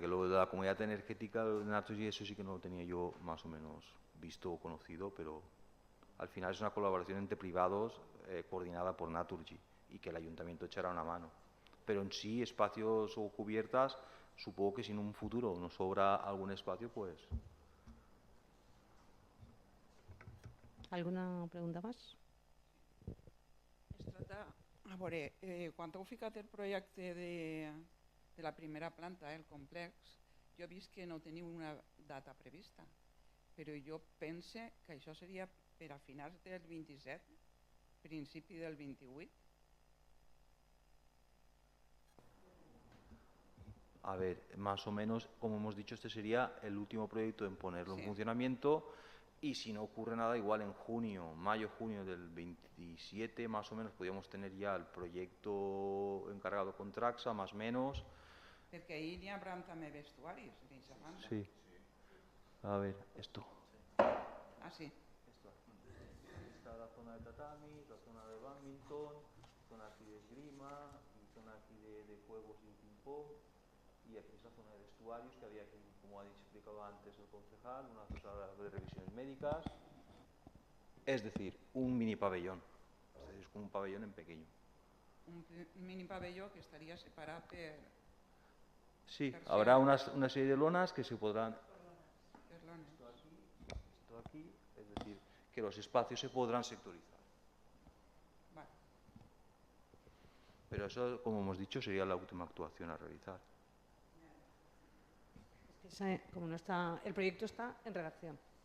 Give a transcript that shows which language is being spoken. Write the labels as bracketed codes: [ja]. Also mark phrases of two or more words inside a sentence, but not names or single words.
[es] Lo de la comunidad energética de Naturgy, eso sí que no lo tenía yo más o menos visto o conocido, pero al final es una colaboración entre privados coordinada por Naturgy, y que el ayuntamiento echará una mano. Pero en sí, espacios o cubiertas, supongo que si en un futuro nos sobra algún espacio, pues... ¿Alguna pregunta más? [ca] Es tracta, a veure, quan heu ficat el projecte de la primera planta, el complex, jo he vist que no teniu una data prevista, però jo pense que això seria per a finals del 27, principi del 28. [es] A ver, más o menos, como hemos dicho, este sería el último proyecto en ponerlo en Sí. funcionamiento, y si no ocurre nada, igual en junio, mayo, junio del 27, más o menos, podríamos tener ya el proyecto encargado con Traxa, más o menos. [ca] Perquè ahir n'hi haurà també vestuaris, d'aquesta banda. [es] Sí. A ver, esto. Ah, sí. Esto aquí. Está la zona de tatami, la zona de badminton, zona aquí de esgrima, y zona aquí de juegos y ping-pong. Y aquí es la zona de vestuarios que había aquí, como ha explicado antes el concejal, una zona de revisiones médicas. Es decir, un mini pabellón. Es decir, es como un pabellón en pequeño. [ca] Un mini pabelló que estaria separat per [es] Sí, [ca] Per [es] habrá [ca] ser- [es] una serie de lonas que se podrán... [ca] lones. [es] Esto aquí, es decir, que los espacios se podrán sectorizar. Vale. Pero eso, como hemos dicho, sería la última actuación a realizar. Como no está, el proyecto está en redacción.